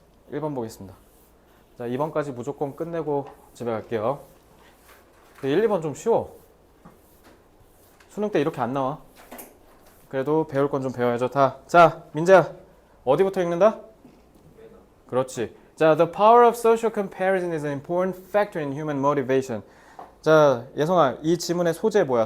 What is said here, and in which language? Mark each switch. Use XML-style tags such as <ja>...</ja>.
<ko>1번 보겠습니다. 자, 2번까지 무조건 끝내고 집에 갈게요. 1, 2번 좀 쉬워. 수능 때 이렇게 안 나와. 그래도 배울 건 좀 배워야죠. 다. 자, 민재야. 어디부터 읽는다? 그렇지.</ko> <en>자, the power of social comparison is an important factor in human motivation.</en> <ko>자, 예성아, 이 지문의 소재 뭐야?</ko>